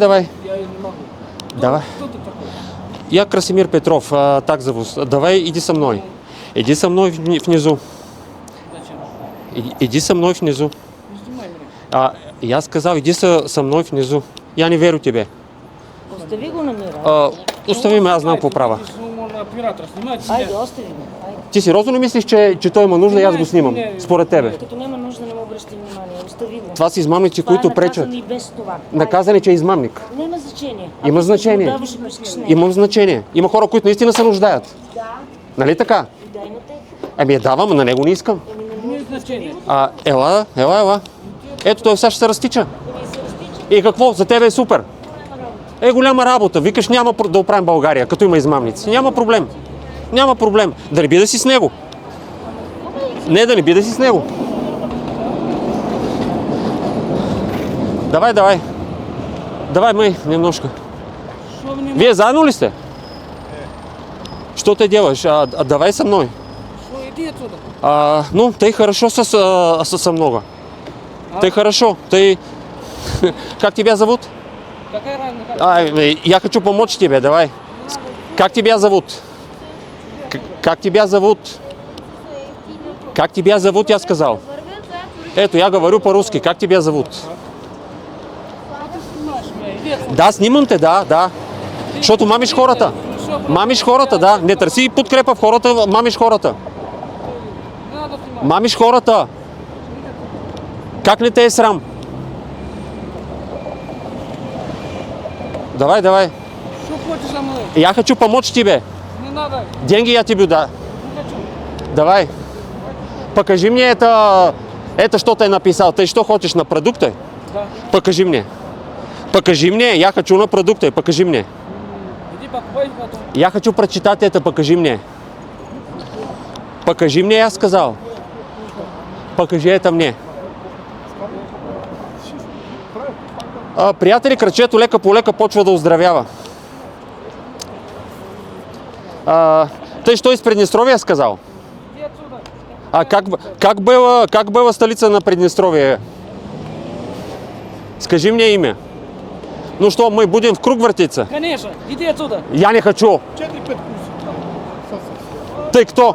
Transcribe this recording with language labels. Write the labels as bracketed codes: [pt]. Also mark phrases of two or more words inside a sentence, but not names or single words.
[ru] Я не могу. Давай. Кто ты такой? Я Красимир Петров, так зовут. Давай, иди со мной. Иди со мной внизу. Зачем? Иди со мной внизу. Не снимай меня. Я сказал, иди со мной внизу. Я не верю тебе. [bg] Остави го на мира. Остави ме, аз знам какво правя. [ru] Можно оператора снимать. [bg] Айде, остави го. Айде. Ти сериозно ли мислиш, че той има нужда и аз го снимам? Според тебе. Като няма нужда, не му обръщай внимание. Остави го. Това са измамници, Това които е пречат. наказано и без това. Наказани, че е измамник. Няма значение. Има Ако значение. се продаваш, искаш не. Имам значение. Има хора, които наистина се нуждаят. Да, Нали така? дай на те. Ами я давам, а на него не искам. [ru] Не имеет значения. [bg] Ела. Ето той сега ще се разтича. Ами се разтича. И какво? За тебе е супер. Голяма работа. Викаш, няма да оправим България, като има измамници. Няма проблем. Няма проблем. Да не би да си с него. Не, да не би да си с него. Давай. [ru] Давай, май, немножко. Что вы не [bg] Вие заедно ли сте? [ru] Что ты делаешь? Давай со мной. Что, иди отсюда. Ну, ты хорошо со много. Ты хорошо. Ты... Как тебя зовут? Какая разница? Я хочу помочь тебе, давай. Как тебя зовут? Как тебя зовут? Как тебя зовут, я сказал. Я говорю по-русски. Как тебя зовут? Снимаешь меня, иди отсюда. [bg] Да, снимам те, да. Защото мамиш хората. Мамиш хората, да. Не търси подкрепа в хората, мамиш хората. [ru] Не надо снимать. [bg] Мамиш хората. Как не те е срам? [ru] Давай. Что хочешь за мной? Я хочу помочь тебе. Не надо. Деньги я тебе да. Не хочу. Давай. Покажи мне это что ты написал. Ты что хочешь на продукты? Да. Покажи мне. Покажи мне. Я хочу на продукты. Покажи мне. Иди покупай потом. Я хочу прочитать это. Покажи мне. Покажи мне, я сказал. Покажи это мне. [bg] Приятели, кръчето лека по лека почва да оздравява. [ru] Тъй, що из Приднестровья сказал? Иди отсюда. Как была столица на Приднестровье? Скажи мне имя. Ну что, мы будем в круг вертиться? Конечно, иди отсюда. Я не хочу. Ты кто?